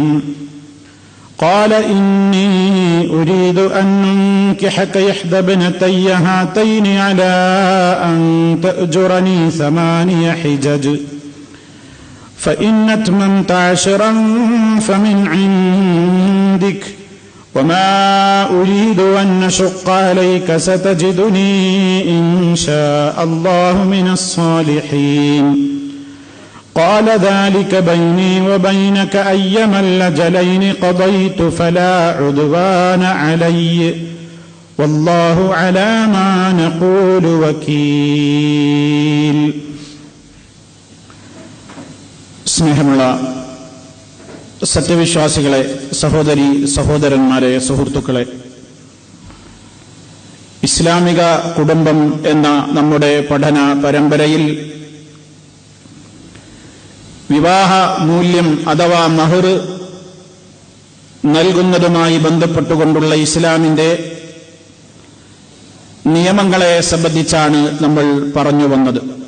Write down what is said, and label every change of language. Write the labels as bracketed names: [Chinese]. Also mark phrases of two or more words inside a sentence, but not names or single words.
[Arabic] قال إني أريد أن أنكحك إحدى ابنتي هاتين على أن تأجرني 8 حجج فإن أتممت 10 فمن عندك وما أريد أن أشق عليك ستجدني إن شاء الله من الصالحين. قال ذلك بيني وبينك أيما الأجلين قضيت فلا عدوان علي والله على ما نقول وكيل. [Malayalam] സ്നേഹമുള്ള സത്യവിശ്വാസികളെ, സഹോദരി സഹോദരന്മാരെ, സുഹൃത്തുക്കളെ, ഇസ്ലാമിക കുടുംബം എന്ന നമ്മുടെ പഠന പരമ്പരയിൽ വിവാഹ മൂല്യം അഥവാ മഹർ നൽകുന്നതുമായി ബന്ധപ്പെട്ടുകൊണ്ടുള്ള ഇസ്ലാമിന്റെ നിയമങ്ങളെ സംബന്ധിച്ചാണ് നമ്മൾ പറഞ്ഞു വന്നത്.